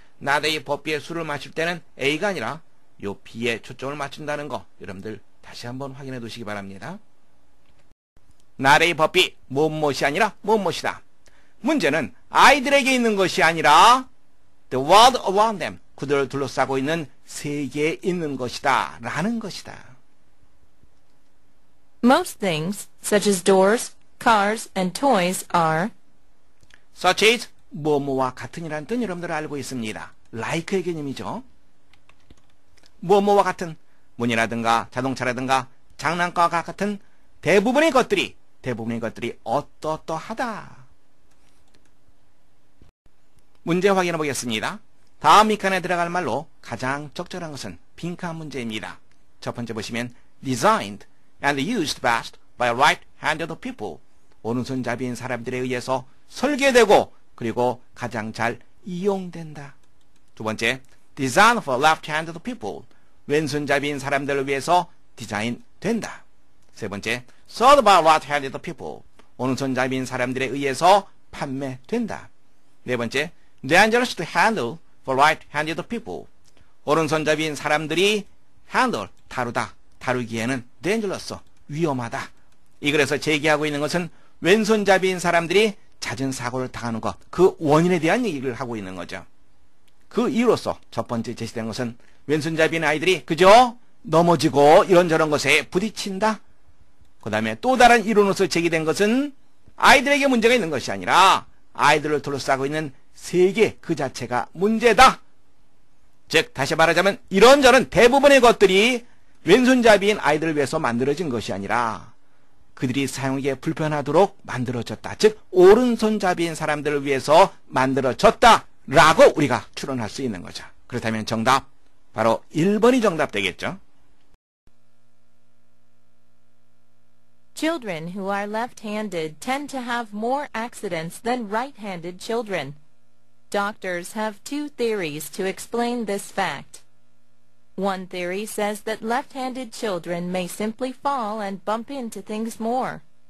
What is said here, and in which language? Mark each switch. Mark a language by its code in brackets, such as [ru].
[ko] 나의 법비의 수를 맞출 때는 A가 아니라 요 B에 초점을 맞춘다는 거 여러분들 다시 한번 확인해 두시기 바랍니다. 나의 법비 무엇이 아니라 무엇이다. 문제는 아이들에게 있는 것이 아니라 [en] the world around them, [ko] 그들을 둘러싸고 있는 세계에 있는 것이다 라는 것이다. [en] Most things, such as doors, cars, and toys are such as [ko] 뭐뭐와 같은이라는 뜻 여러분들 알고 있습니다. like의 개념이죠. 뭐뭐와 같은 문이라든가 자동차라든가 장난감과 같은 대부분의 것들이 어떠하다. 문제 확인해 보겠습니다. 다음 밑칸에 들어갈 말로 가장 적절한 것은 빈칸 문제입니다. [en] 첫 번째 보시면 designed and used best by right-handed people. [ko] 오른손잡이인 사람들에 의해서 설계되고 그리고 가장 잘 이용된다. 두 번째, [en] design for left-handed people. [ko] 왼손잡이인 사람들을 위해서 디자인된다. 세 번째, [en] sold by right-handed people. [ko] 오른손잡이인 사람들에 의해서 판매된다. 네 번째, [en] dangerous to handle for right-handed people. [ko] 오른손잡이인 사람들이 handle, 다루기에는 dangerous, 위험하다. 이 글에서 제기하고 있는 것은 왼손잡이인 사람들이 잦은 사고를 당하는 것, 그 원인에 대한 얘기를 하고 있는 거죠. 그 이유로서 첫 번째 제시된 것은 왼손잡이인 아이들이 그저 넘어지고 이런저런 것에 부딪힌다. 그 다음에 또 다른 이론으로서 제기된 것은 아이들에게 문제가 있는 것이 아니라 아이들을 둘러싸고 있는 세계 그 자체가 문제다. 즉 다시 말하자면 이런저런 대부분의 것들이 왼손잡이인 아이들을 위해서 만들어진 것이 아니라 그들이 사용하기에 불편하도록 만들어졌다. 즉 오른손잡이인 사람들을 위해서 만들어졌다라고 우리가 추론할 수 있는 거죠. 그렇다면 정답 바로 1번이 정답 되겠죠. [en] Children who are left-handed tend to have more accidents than right-handed children. Doctors have two theories to explain this fact. One theory says that left-handed children may simply fall and bump into things more.